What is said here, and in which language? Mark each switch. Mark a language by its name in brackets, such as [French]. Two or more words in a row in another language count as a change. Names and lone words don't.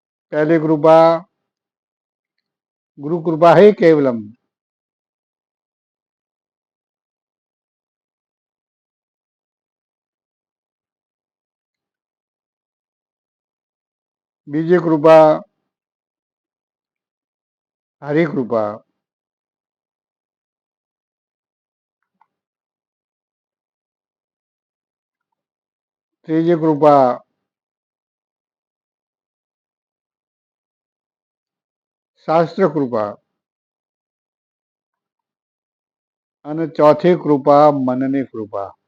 [Hindi] पहली कृपा गुरु कृपा है केवलम। [Gujarati] બીજી કૃપા હરિ કૃપા। ત્રીજી કૃપા શાસ્ત્ર કૃપા અને ચોથી કૃપા મનની કૃપા.